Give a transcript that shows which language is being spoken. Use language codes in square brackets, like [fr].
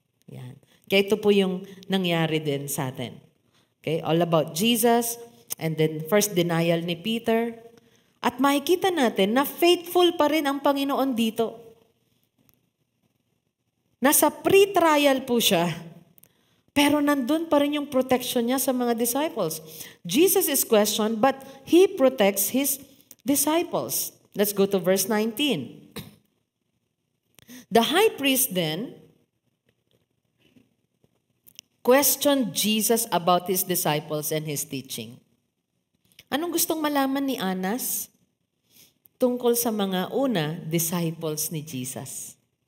[tl] Yan. Kaya ito po yung nangyari din sa atin. Okay? [en] All about Jesus, and then first denial ni Peter. [tl] At makikita natin na faithful pa rin ang Panginoon dito. Nasa pre-trial po siya, pero nandun pa rin yung protection niya sa mga disciples. [en] Jesus is questioned, but He protects His disciples. Let's go to verse 19. The high priest then questioned Jesus about His disciples and His teaching. [tl] Anong gustong malaman ni Anas? Tungkol sa mga disciples ni Jesus.